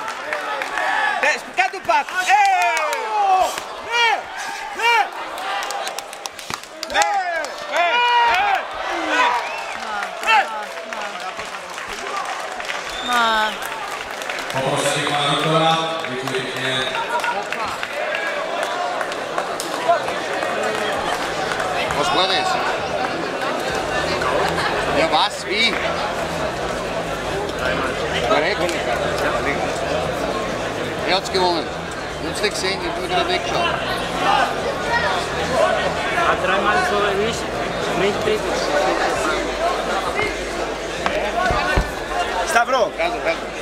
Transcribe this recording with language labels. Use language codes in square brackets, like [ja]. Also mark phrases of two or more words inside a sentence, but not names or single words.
[el] Κάτω πας. [cs] Poprosím pana doktora, děkuji pěkně. [de] Was war das? Ja, was? Wie? Korrekt. Er hat's gewonnen. Ich hab's nicht gesehen, ich hab nur gerade weggeschaut. Hat dreimal so erwischt, nicht tätig. [el] Σταυρό. Κάτω, κάτω.